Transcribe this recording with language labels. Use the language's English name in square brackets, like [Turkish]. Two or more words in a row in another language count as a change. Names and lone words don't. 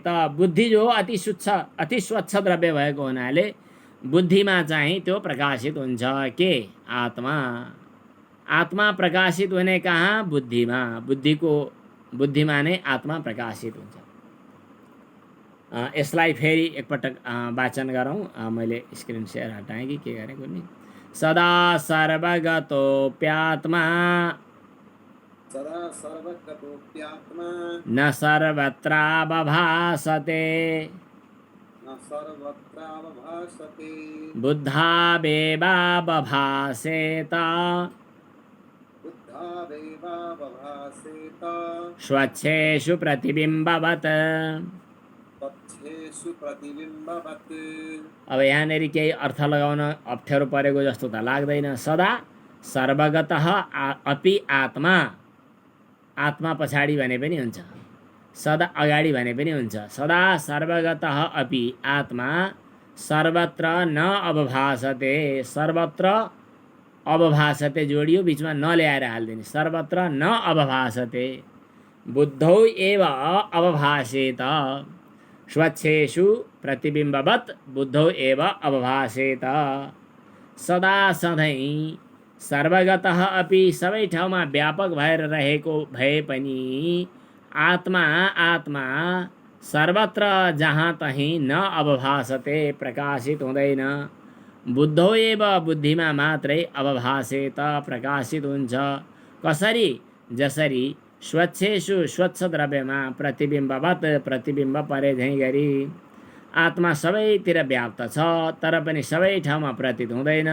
[Nepali] बुद्धि जो अति स्वच्छ द्रव्य भएको हुनाले बुद्धिमा चाहिँ त्यो प्रकाशित हुन्छ। के? आत्मा। आत्मा प्रकाशित हुने कहाँ? बुद्धिमा। बुद्धिमा नै आत्मा प्रकाशित हुन्छ। यसलाई फेरि एकपटक वाचन गरौँ। मैले स्क्रिन सेयर हटाएँ कि के गरेँ कुनै। [Sanskrit] सदा सर्वगतोऽप्यात्मा सदा सर्वगतोऽप्यात्मा न सर्वत्रावभासते न सर्वत्रावभासते बुद्धावेवावभासेत बुद्धावेवावभासेत स्वच्छेषु प्रतिबिम्बवत्। स्वच्छेषु प्रतिबिम्बवत्। [Nepali] अब यहाँनिर केही अर्थ लगाउन अप्ठ्यारो परेको जस्तो त लाग्दैन। [Sanskrit] सदा सर्वगतः अपि आत्मा। [Nepali] आत्मा पछाडि भने पनि हुन्छ, सदा अगाडि भने पनि हुन्छ। [Sanskrit] सदा सर्वगतः अपि आत्मा सर्वत्र न अवभासते। सर्वत्र अवभासते [Nepali] जोडियो, बिचमा न ल्याएर हाल्दिने। [Sanskrit] सर्वत्र न अवभासते। बुद्धौ एव अवभासेत। स्वच्छेषु प्रतिबिम्बवत् बुद्धौ एव अवभासेत। [Nepali] सदा सधैँ [Sanskrit] सर्वगतः अपि [Nepali] सबै ठाउँमा व्यापक भएर रहेको भए पनि आत्मा सर्वत्र जहाँ तहीँ [Sanskrit] न अवभासते, [Nepali] प्रकाशित हुँदैन। [Sanskrit] बुद्धौ एव [Nepali] बुद्धिमा मात्रै अवभासेत, प्रकाशित हुन्छ। कसरी? जसरी स्वच्छेषु स्वच्छ द्रव्यमा प्रतिबिम्बवत् प्रतिबिम्ब परे झैँ गरी आत्मा सबैतिर व्याप्त छ, तर पनि सबै ठाउँमा प्रतीत हुँदैन।